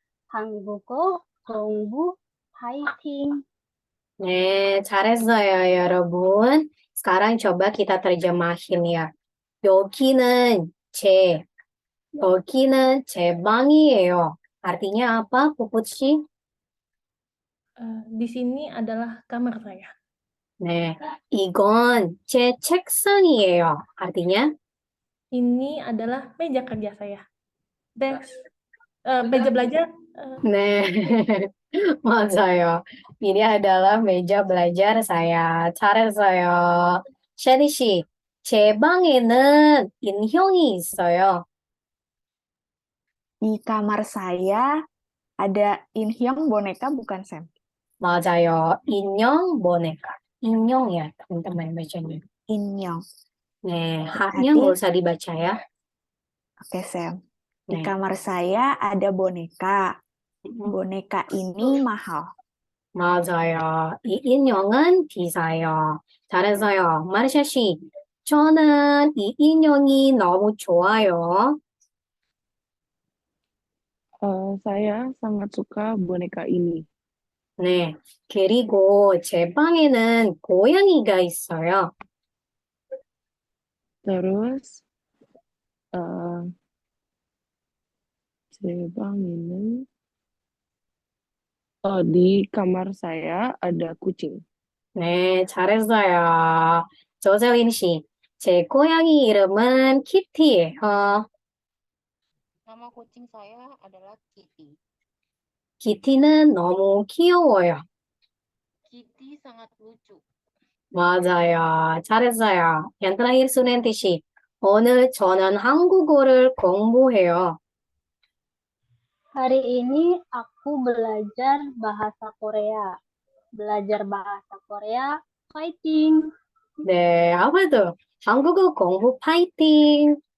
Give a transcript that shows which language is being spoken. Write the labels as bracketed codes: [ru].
[ko] 한국어 공부 파이팅! 네, 잘했어요, 여러분. [id] Sekarang coba kita terjemahin ya. [ko] 여기는 여기는 제 방이에요. [id] Artinya apa, Puput 씨? Di sini adalah kamar saya. [ko] 네, 이건 제 책상이에요. [id] Artinya, Ini adalah meja kerja saya. Desk, meja belajar. [ko] 네, 맞아요. [id] ini adalah meja belajar saya. [ko] 잘했어요. 셰니 씨, 제 방에는 인형이 있어요. [id] Di kamar saya ada inhyong boneka bukan Sam? [ko] 맞아요. 인형 boneka. [id] 인형이야, teman-teman bacanya. [ko] Inhyong. [id] 네, haknya nggak usah dibaca ya. Oke, Sam. Di kamar saya ada boneka. Boneka ini mahal. [ko] 맞아요. 이 인형은 비싸요. 잘했어요. 마르샤 씨, 저는 이 인형이 너무 좋아요. [id] Saya sangat suka boneka ini. [ko] 네. 그리고 제 방에는 고양이가 있어요. [id] Terus [ko] 제 방에는 [id] di kamar saya ada kucing. [ko] 네, 잘했어요. 조sel린 씨, 제 고양이 이름은 키티예요. [id] Nama kucing saya adalah Kitty. [ko] 키티는 너무 귀여워요. [id] Kitty sangat lucu. [ko] 맞아요. 잘했어요. [id] yang terakhir [ko] Sunanti 씨, 오늘 저는 한국어를 공부해요. [id] Hari ini aku belajar bahasa Korea. Belajar bahasa Korea, fighting! [ko] 네, 아무래도 한국어 공부 파이팅!